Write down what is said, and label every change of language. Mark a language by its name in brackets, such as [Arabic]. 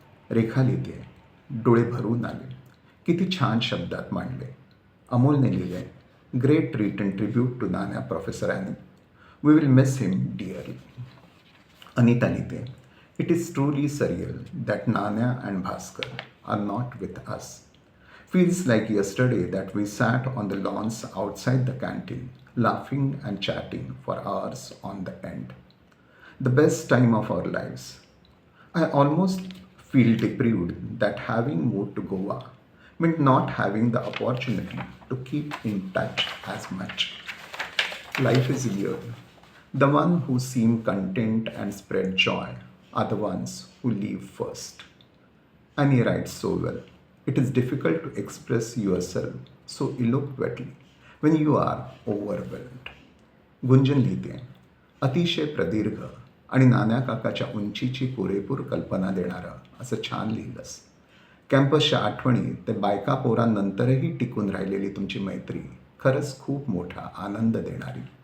[Marathi] रेखा लिहिते, डोळे भरून आले. किती छान शब्दात मांडले. अमोलने लिहिले, [English] Great written tribute to Nanya professor Annie. We will miss him dearly. [Marathi] अनिता लिहिते, [English] It is truly surreal that Nanya and Bhaskar are not with us. Feels like yesterday that we sat on the lawns outside the canteen, laughing and chatting for hours on the end. The best time of our lives. I almost feel deprived that having moved to Goa meant not having the opportunity to keep in touch as much. Life is weird. The ones who seem content and spread joy are the ones who leave first. And he writes so well. It is difficult to express yourself so eloquently when you are overwhelmed. [Marathi] गुंजन लिहिते, अतिशय प्रदीर्घ आणि नान्या काकाच्या उंचीची पुरेपूर कल्पना देणारं असं छान लिहिलंस. कॅम्पसच्या आठवणी ते बायका पोरांनंतरही टिकून राहिलेली तुमची मैत्री खरंच खूप मोठा आनंद देणारी.